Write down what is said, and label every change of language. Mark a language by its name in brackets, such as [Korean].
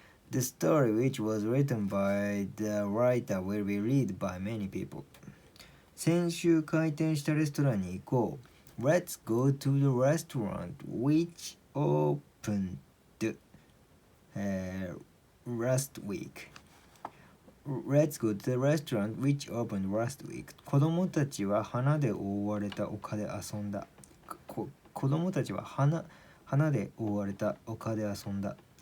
[English] The story which was written by the writer will be read by many people. [Japanese] 先週開店したレストランに行こう。 [English] Let's go to the restaurant which opened last week. Let's go to the restaurant which opened last week. [Japanese] 子供たちは花で覆われた丘で遊んだ。子供たちは花で覆われた丘で遊んだ。